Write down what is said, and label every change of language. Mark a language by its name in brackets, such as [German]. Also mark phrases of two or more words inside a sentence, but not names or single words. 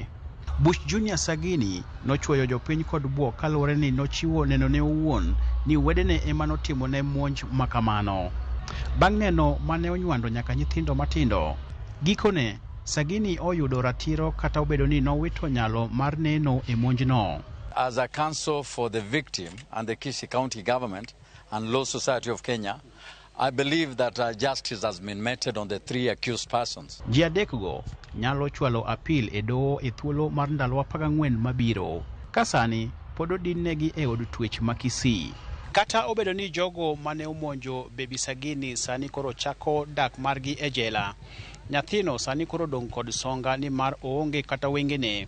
[Luo (Kenya and Tanzania)] Buch Junior Sagini nochwoyo jopiny kod buo kaluwore ni nochiwo neno ne owuon ni wedene ema notimo ne monj makamano. Bang' neno mane onywando nyaka nyithindo matindo, gikone Sagini oyudo ratiro kata obedo ni nowito nyalo mar neno e monj no. [English] As a counsel for the victim and the Kisii County Government and Law Society of Kenya, I believe that justice has been meted on the 3 accused persons. [Luo (Kenya and Tanzania)] Ji adekgo nyalo chwalo apil e Doho e thuolo mar ndalo 14 mabiro. Kasani pod odinnegi e od twech ma Kisii. Kata obedo ni jogo mane omonjo baby Sagini sani koro chako dak margi e jela, nyathino sani koro dong' kod songa ni mar oonge kata wengene.